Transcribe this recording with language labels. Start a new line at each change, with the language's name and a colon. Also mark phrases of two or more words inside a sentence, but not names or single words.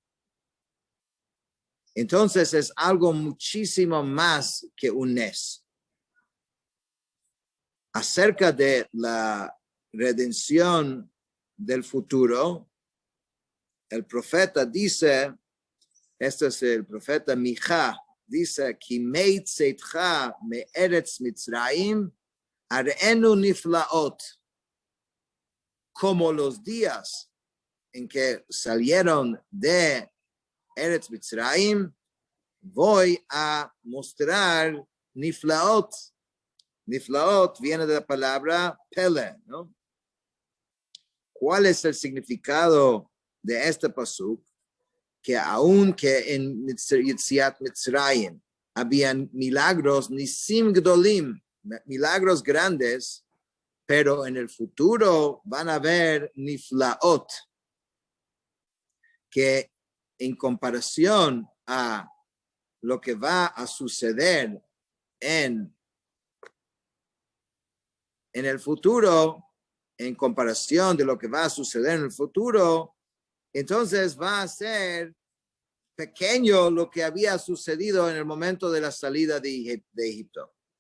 Spanish: Entonces es algo muchísimo más que un nes. Acerca de la redención del futuro, el profeta dice, este es el profeta Micha, dice,
Hebrew: כימי צאתך מארץ מצרים אראנו נפלאות.
Spanish: Como los días en que salieron de Eretz Mitzrayim, voy a mostrar niflaot. Niflaot viene de la palabra pele, ¿no? ¿Cuál es el significado de este pasuk? Que aunque en Yetziat Mitzrayim habían milagros,
Hebrew: ניסים גדולים,
Spanish: milagros grandes, pero en el futuro van a haber niflaot, que en comparación a lo que va a suceder en el futuro, en comparación de lo que va a suceder en el futuro, entonces va a ser pequeño lo que había sucedido en el momento de la salida de Egipto.